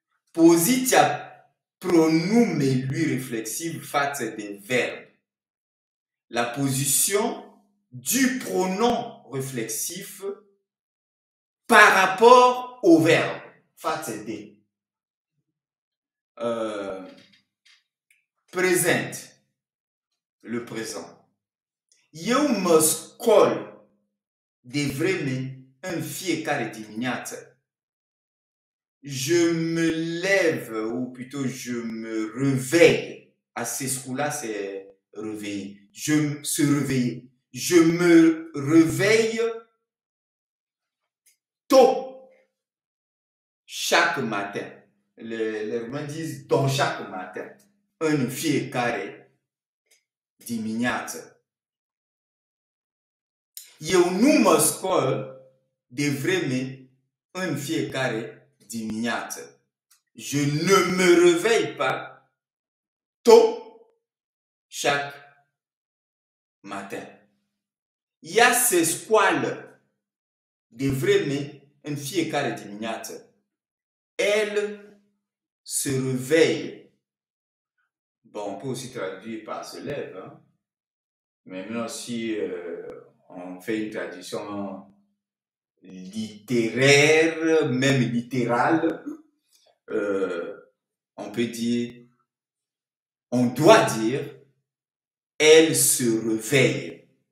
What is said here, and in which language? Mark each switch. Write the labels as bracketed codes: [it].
[ro] Poziția pronumelui réflexive față de verbe. [fr] La position du pronom réflexif par rapport au verbe [ro] față de. Prezent, [fr] le présent. [ro] Eu mă scol de vreme în fiecare dimineață. [fr] Je me lève, ou plutôt je me réveille. À ce coup-là, c'est réveiller. Se réveiller. Je me réveille tôt chaque matin. Les Romains disent dans chaque matin. [ro] în fiecare dimineață. Eu nu mă scol de vreme în fiecare dimineață. [fr] Je ne me réveille pas tôt chaque matin. [ro] Ea se scoală de vreme în fiecare dimineață. [fr] Elle se réveille. Bon, on peut aussi traduire par se lève. Hein? Mais maintenant, si on fait une traduction littéraire, même littérale, on peut dire, on doit dire, elle se réveille.